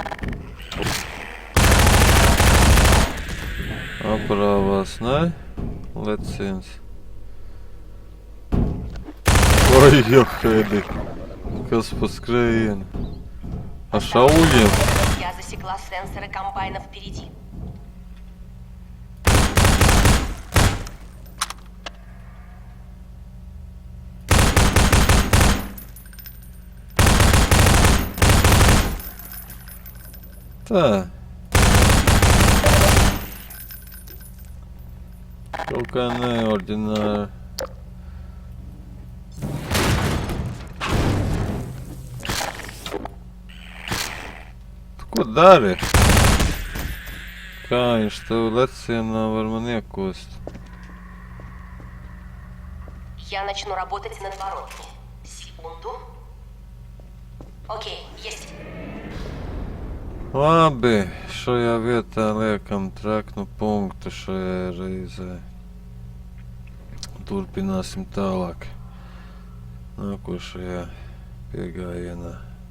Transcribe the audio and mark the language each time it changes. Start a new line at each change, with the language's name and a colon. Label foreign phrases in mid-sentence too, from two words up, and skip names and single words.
Latvian: Aprāvās, ne? leciens. Oi, johaidi. Kas pa skrējienu? A šauļiem?
Russian: Я засекла сенсоры комбайна впереди.
Latvian: Tā. Kaut kā neordināri. Tu ko dari? Kā viņš tev lecienā var man iekost?
Russian: Я начну работать над воротами. Секунду. Окей, есть.
Latvian: Labi, šajā vietā liekam treknu punktu šajā reizē. Turpināsim tālāk nākošajā piegājienā.